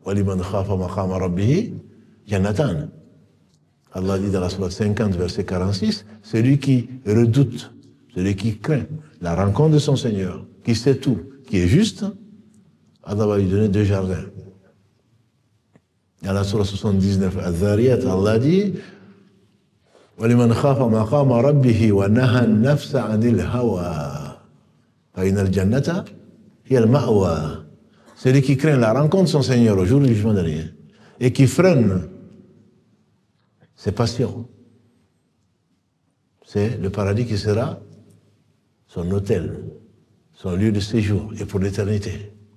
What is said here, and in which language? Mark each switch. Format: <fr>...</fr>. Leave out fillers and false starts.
<ar>وَلِمَنْ خَافَ مَقَامَ رَبِّهِ جَنَّتَانِ.</ar> <fr>Allah dit dans la sourate 50, verset 46, celui qui redoute, celui qui craint la rencontre de son Seigneur, qui sait tout, qui est juste, Allah va lui donner 2 jardins. Dans la sourate 79, Al-Dhariyat, Allah dit</fr> <ar>وَلِمَنْ خَافَ مَقَامَ رَبِّهِ وَنَهَى النَّفْسَ عَنِ الْهَوَى فَإِنَّ الْجَنَّةَ هِيَ الْمَأْوَى.</ar> <fr>Celui qui craint la rencontre de son Seigneur au jour du jugement dernier et qui freine ses passions, c'est le paradis qui sera son hôtel, son lieu de séjour et pour l'éternité.</fr>